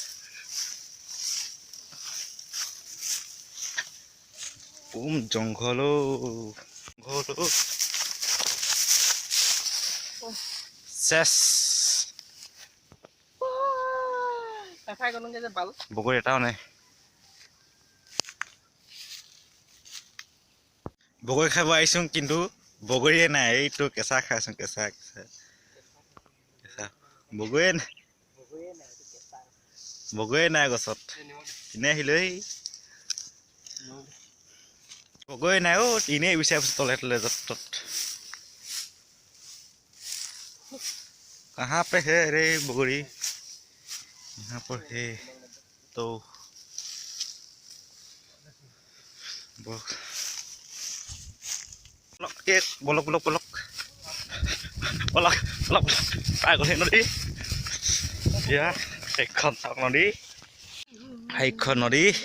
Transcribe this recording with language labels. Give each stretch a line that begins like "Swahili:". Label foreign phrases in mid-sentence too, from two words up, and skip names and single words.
Assamese: জংঘলো চেছ বগৰী এটাও নাই বগৰী খাব আহিছো কিন্তু বগৰীয়ে নাই এইটো কেঁচা খাইছো কেঁচা বগৰীয়ে নাই গছত এনে আহিলো বগৰী নাই অ এনেই বিচাৰি তলে তলে য'ত
Hindi: कहाँ पे है रे बगड़ी यहाँ पर है तो
Assamese: বলক বলক বলক বলক বলক পাই গ'লে নদী এতিয়া সেইখন চাওক নদী সেইখন নদী